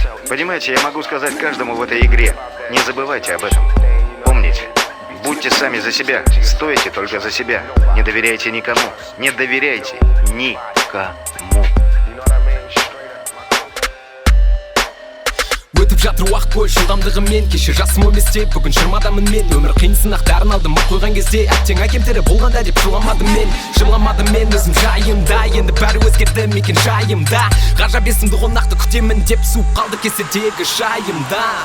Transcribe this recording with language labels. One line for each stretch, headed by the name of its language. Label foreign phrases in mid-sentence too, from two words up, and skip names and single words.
Russian: Понимаете, я могу сказать каждому в этой игре: не забывайте об этом. Помните, будьте сами за себя, стойте только за себя. Не доверяйте никому. Не доверяйте никому.
Kazakh: Өтіп жатыр уақыт қой жылдамдығымен. Кеше жасым он бесте, бүгін жиырмадамын мен. Өмір қиын сынақтарын алдыма қойған кезде, әттең әкем тірі болғанда деп жыламадым мен. Жыламадым мен өзім жайымда, енді бәрі өзгерді мекен жайымда. Ғажап есімді қонақты күтемін деп суып қалды кеседегі шайымда.